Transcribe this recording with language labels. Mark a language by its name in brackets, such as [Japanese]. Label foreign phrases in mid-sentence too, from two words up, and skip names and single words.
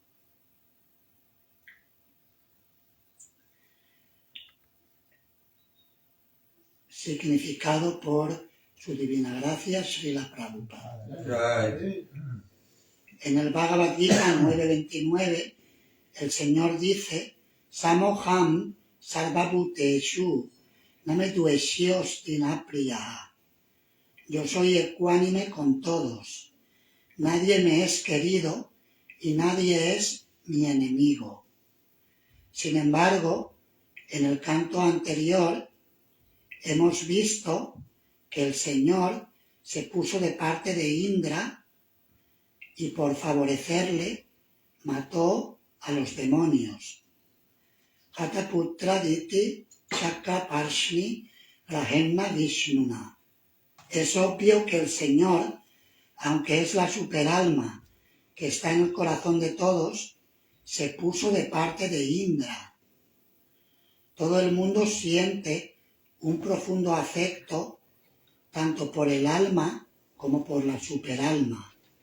[Spanish] Significado por su divina gracia, Srila Prabhupada. En el Bhagavad Gita 9.29, el Señor dice: [Sanskrit] Samoham sarvabhuteshu namedueshyosti priya. [Spanish] Yo soy ecuánime con todos. Nadie me es querido y nadie es mi enemigo. Sin embargo, en el canto anterior hemos visto que el Señor se puso de parte de Indra y por favorecerle mató a los demonios. [Sanskrit] Hataputra diti chakra parshni rahenna vishnuna. [Spanish] Es obvio que el Señor, aunque es la superalma que está en el corazón de todos, se puso de parte de Indra. Todo el mundo siente un profundo afecto tanto por el alma como por la superalma.